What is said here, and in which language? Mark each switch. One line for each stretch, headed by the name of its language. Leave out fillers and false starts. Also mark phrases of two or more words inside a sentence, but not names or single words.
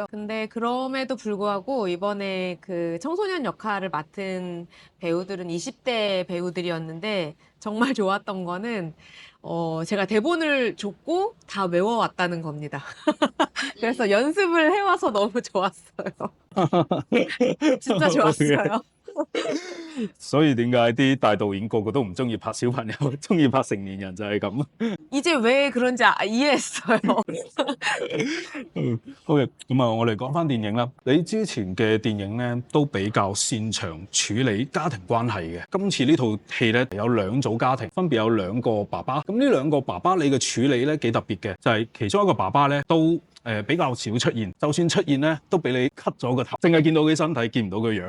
Korean: 근데 그럼에도 불구하고 이번에 그 청소년 역할을 맡은 배우들은 20대 배우들이었는데 정말 좋았던 거는 제가 대본을 줬고 다 외워왔다는 겁니다. 그래서 연습을 해와서 너무 좋았어요. 진짜 좋았어요.
Cantonese: 所以點解啲大導演個個都唔中意拍小朋友，中意拍成年人就係咁。
Korean: 이제 왜 그런지 이해했어요.
Cantonese: OK，咁啊，我哋講翻電影啦。你之前嘅電影咧都比較擅長處理家庭關係嘅。今次呢套戲咧有兩組家庭，分別有兩個爸爸。咁呢兩個爸爸你嘅處理咧幾特別嘅，就係其中一個爸爸咧都比較少出現，就算出現咧都俾你 cut 咗個頭，淨係見到佢身體，見唔到佢樣。